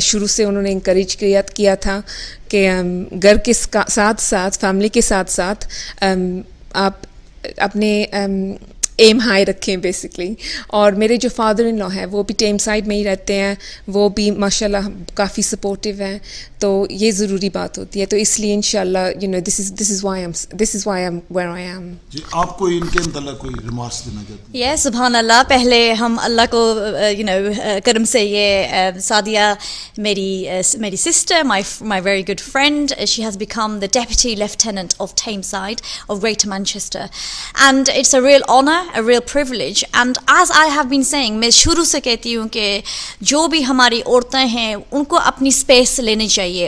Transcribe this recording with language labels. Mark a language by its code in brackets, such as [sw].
[ur] شروع سے انہوں نے انکریج کیا تھا کہ گھر کے ساتھ ساتھ، فیملی کے ساتھ ساتھ آپ اپنے ایم ہائی رکھیں بیسکلی. اور میرے جو فادر ان لا ہیں وہ بھی ٹیم سائڈ میں ہی رہتے ہیں، وہ بھی ماشاء اللہ کافی سپورٹیو ہیں. تو یہ ضروری بات ہوتی ہے. تو اس لیے انشاءاللہ [en] this is why I'm where I am. [ur] جی آپ کو ان کے متعلق کوئی ریمارکس دینا چاہتے ہیں؟ یس سبحان اللہ. پہلے ہم اللہ کو کرم سے یہ سعدیہ میری sister, [en] my very good friend, she has become the Deputy Lieutenant of Tameside of Greater Manchester, and it's a real honor, a real privilege. And as I have been saying, [ur] میں شروع سے کہتی ہوں کہ جو بھی ہماری عورتیں ہیں ان کو اپنی اسپیس لینی چاہیے.